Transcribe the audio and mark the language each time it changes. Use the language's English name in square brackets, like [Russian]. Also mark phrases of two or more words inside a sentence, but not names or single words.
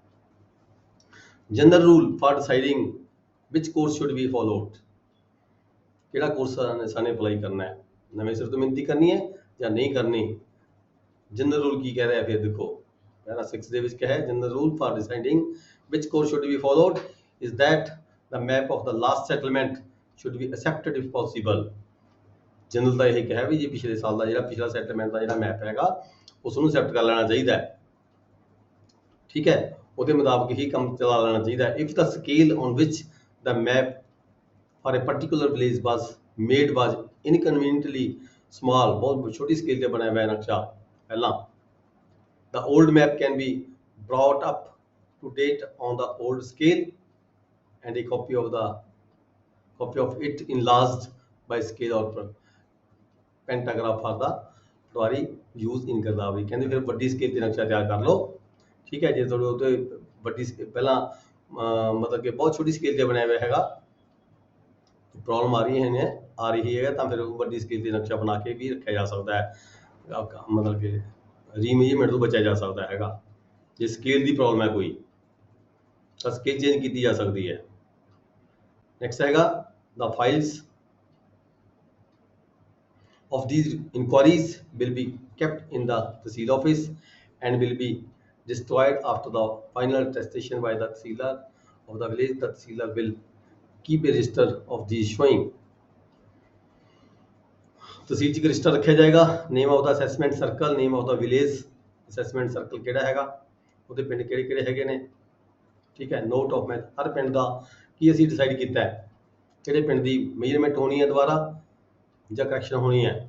[English] General rule for deciding which course should be followed, [Punjabi] ਕਿਹੜਾ ਕੋਰਸ ਸਾਨੂੰ ਅਪਲਾਈ ਕਰਨਾ ਹੈ, ਨਵੇਂ ਸਿਰੇ ਤੋਂ ਮਿਣਤੀ ਕਰਨੀ ਹੈ ਜਾਂ ਨਹੀਂ ਕਰਨੀ। [English] General rule [Punjabi] ਕੀ ਕਹਿ ਰਿਹਾ ਫਿਰ ਦੇਖੋ, ਪੈਰਾ 6 ਦੇ ਵਿੱਚ ਕਿਹਾ ਹੈ [English] General rule for deciding which course should be followed is that the map of the last settlement should be accepted if possible। [Punjabi] ਜਨਰਲ ਦਾ ਇਹ ਕਿਹਾ ਵੀ ਜੀ ਪਿਛਲੇ ਸਾਲ ਦਾ ਜਿਹੜਾ ਪਿਛਲਾ ਸੈਟਲਮੈਂਟ ਦਾ ਜਿਹੜਾ ਮੈਪ ਹੈਗਾ ਉਸ ਨੂੰ ਐਕਸੈਪਟ ਕਰ ਲੈਣਾ ਚਾਹੀਦਾ ਹੈ। ਠੀਕ ਹੈ, ਉਹਦੇ ਮੁਤਾਬਕ ਹੀ ਕੰਮ ਚਲਾ ਲੈਣਾ ਚਾਹੀਦਾ ਹੈ। [English] if the scale on which the map for a particular village was made was inconveniently small, [Punjabi] ਬਹੁਤ ਛੋਟੀ ਸਕੇਲ ਤੇ ਬਣਾਇਆ ਹੋਇਆ ਨਕਸ਼ਾ ਪਹਿਲਾਂ, [English] the old map can be brought up to date on the old scale and a copy of it enlarged by scale or pantograph for the ptwari used in Girdabri। [Punjabi] ਕਹਿੰਦੇ ਫਿਰ ਵੱਡੀ ਸਕੇਲ ਤੇ ਨਕਸ਼ਾ ਤਿਆਰ ਕਰ ਲਓ। ਠੀਕ ਹੈ, ਜੇ ਤੁਹਾਡੇ ਉੱਤੇ ਵੱਡੀ ਪਹਿਲਾਂ ਮਤਲਬ ਕਿ ਬਹੁਤ ਛੋਟੀ ਸਕੇਲ ਤੇ ਬਣਿਆ ਹੋਇਆ ਹੈਗਾ, ਪ੍ਰੋਬਲਮ ਆ ਰਹੀ ਹੈ ਤਾਂ ਫਿਰ ਵੱਡੀ ਸਕੇਲ ਤੇ ਨਕਸ਼ਾ ਬਣਾ ਕੇ ਵੀ ਰੱਖਿਆ ਜਾ ਸਕਦਾ ਹੈ, ਮਤਲਬ ਕਿ ਰੀਮੇਜਰਮੈਂਟ ਤੋਂ ਬਚਿਆ ਜਾ ਸਕਦਾ ਹੈਗਾ। ਜੇ ਸਕੇਲ ਦੀ ਪ੍ਰੋਬਲਮ ਹੈ ਕੋਈ ਤਾਂ ਸਕੇਲ ਚੇਂਜ ਕੀਤੀ ਜਾ ਸਕਦੀ ਹੈ। [English] ਨੈਕਸਟ ਹੈਗਾ the files of these inquiries will be kept in the Tehsil office and will be destroyed after the final attestation by the Tehsildar of the village। The Tehsildar will keep a register of these showing। [Punjabi] ਤਹਿਸੀਲ 'ਚ ਇੱਕ ਰਜਿਸਟਰ ਰੱਖਿਆ ਜਾਏਗਾ, [English] Name of the assessment circle, Name of the village, assessment circle [Punjabi] ਕਿਹੜਾ ਹੈਗਾ, ਉਹਦੇ ਪਿੰਡ ਕਿਹੜੇ ਕਿਹੜੇ ਹੈਗੇ ਨੇ। ਠੀਕ ਹੈ, [English] Note of math, [Punjabi] ਹਰ ਪਿੰਡ ਦਾ ਕੀ ਅਸੀਂ ਡਿਸਾਈਡ ਕੀਤਾ ਹੈ, ਕਿਹੜੇ ਪਿੰਡ ਦੀ ਮੇਜਰਮੈਂਟ ਹੋਣੀ ਹੈ ਦੁਬਾਰਾ ਜਾਂ ਕਰੈਕਸ਼ਨ ਹੋਣੀ ਹੈ।